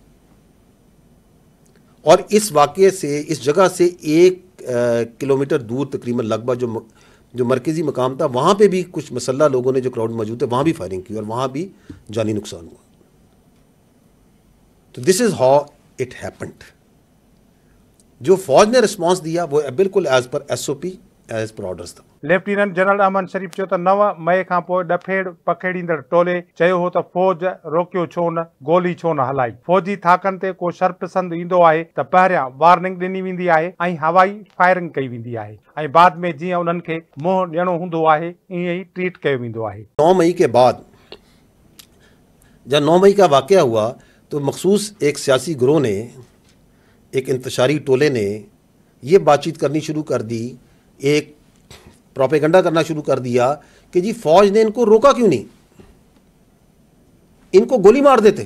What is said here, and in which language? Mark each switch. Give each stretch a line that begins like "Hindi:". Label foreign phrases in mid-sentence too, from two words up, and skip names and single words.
Urdu: اور اس واقعے سے، اس جگہ سے 1 کلومیٹر دور تقریباً لگ بھگ جو مرکزی مقام تھا، وہاں پہ بھی کچھ مسلح لوگوں نے، جو کراؤڈ موجود تھے، وہاں بھی فائرنگ کی اور وہاں بھی جانی نقصان ہوا.
English: So this is how it happened.
Urdu: جو فوج نے ریسپانس دیا وہ بالکل
English: as per SOP, as per orders
Urdu: था।
Sindhi: लेफ्टिनेंट जनरल अमन शरीफ चयो त 9 मई खां पोइ डफेड़ पखेड़ींदड़ टोले चयो हो त फ़ौज रोकियो छो न, गोली छो न हलाई। फ़ौजी थाकनि ते को शरपसंद ईंदो आहे त पहिरियां वार्निंग ॾिनी वेंदी आहे ऐं हवाई फायरिंग कई वेंदी आहे, ऐं बाद में जीअं उन्हनि खे मुंहुं ॾियणो हूंदो आहे ईअं ई ट्रीट कयो वेंदो आहे।
Urdu: 9 مئی کے بعد، جب 9 مئی کا واقعہ ہوا، تو مخصوص ایک سیاسی گروہ نے، ایک انتشاری ٹولے نے یہ بات چیت کرنی شروع کر دی، ایک پروپیگنڈا کرنا شروع کر دیا کہ جی فوج نے ان کو روکا کیوں نہیں، ان کو گولی مار دیتے.